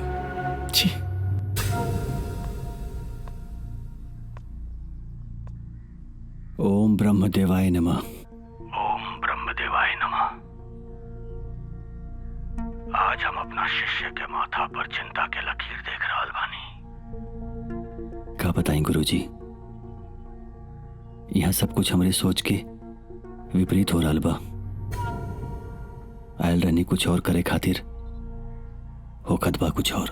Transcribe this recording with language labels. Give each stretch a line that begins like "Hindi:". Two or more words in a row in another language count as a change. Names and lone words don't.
Sanskrit: छी। ओम ब्रह्मदेवाय नमः। ओम ब्रह्मदेवाय नमः।
Bhojpuri: आज हम अपना शिष्य के माथा पर चिंता के लकीर देख रहल बानी। का बताएं गुरुजी, यहाँ सब कुछ हमारी सोच के विपरीत हो रहल बा। आयल रहनी कुछ और करे खातिर, होखत बा कुछ और।